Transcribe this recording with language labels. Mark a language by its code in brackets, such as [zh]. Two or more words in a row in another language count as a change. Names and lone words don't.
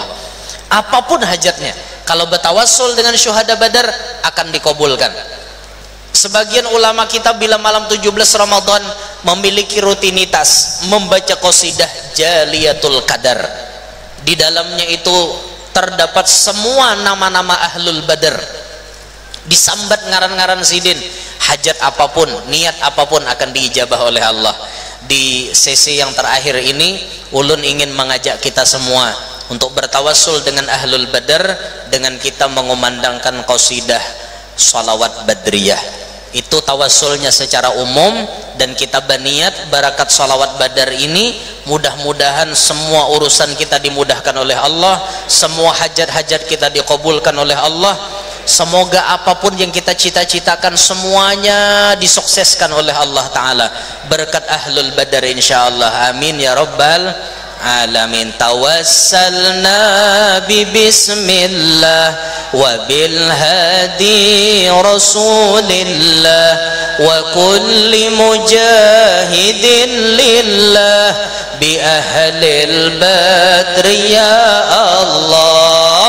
[id] Apapun hajatnya, kalau bertawassul dengan syuhada Badar akan dikabulkan. Sebagian ulama kita bila malam 17 Ramadan memiliki rutinitas membaca qasidah Jaliyatul Qadar. Di dalamnya itu terdapat semua nama-nama ahlul Badar, [bjn] disambat ngaran-ngaran sidin. [id] Hajat apapun, niat apapun akan diijabah oleh Allah. Di sesi yang terakhir ini, ulun ingin mengajak kita semua untuk bertawassul dengan ahlul Badar dengan kita mengumandangkan qasidah salawat badriyah. Itu tawassulnya secara umum, dan kita berniat barakat salawat Badar ini mudah-mudahan semua urusan kita dimudahkan oleh Allah, semua hajat-hajat kita dikabulkan oleh Allah. Semoga apapun yang kita cita-citakan semuanya disukseskan oleh Allah Ta'ala berkat ahlul Badar insyaallah. [ar] آمين يا رب العالمين. توسلنا ب بسم الله و بالهادي رسول الله و كل مجاهدين لله ب أهل البدر يا الله.